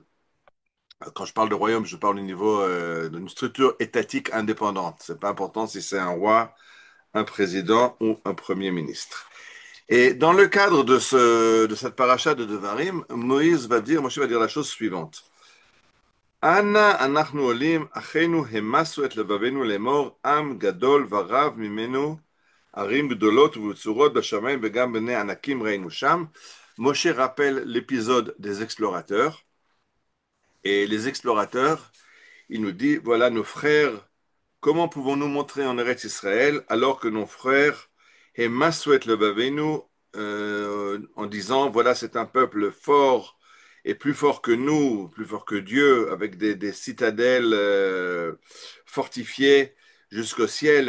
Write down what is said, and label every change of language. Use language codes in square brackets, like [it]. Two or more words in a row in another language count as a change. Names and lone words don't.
[fr] Quand je parle de royaume, je parle au niveau d'une structure étatique indépendante. C'est pas important si c'est un roi, un président ou un premier ministre. Et dans le cadre de cette paracha de Devarim, Moshe va dire la chose suivante. [he] אנה אנחנו עלים אחינו המסו את לבבנו לאמר עם גדול ורם ממנו ערים גדלת ובצורת בשמים וגם בני ענקים ראינו שם. [fr] Moshe rappelle l'épisode des explorateurs. Et les explorateurs, il nous dit, voilà nos frères. Comment pouvons-nous montrer en Eretz Israël alors que nos frères [he] המסו את לבבנו [fr] en disant voilà c'est un peuple fort et plus fort que nous, plus fort que Dieu, avec des citadelles fortifiées jusqu'au ciel.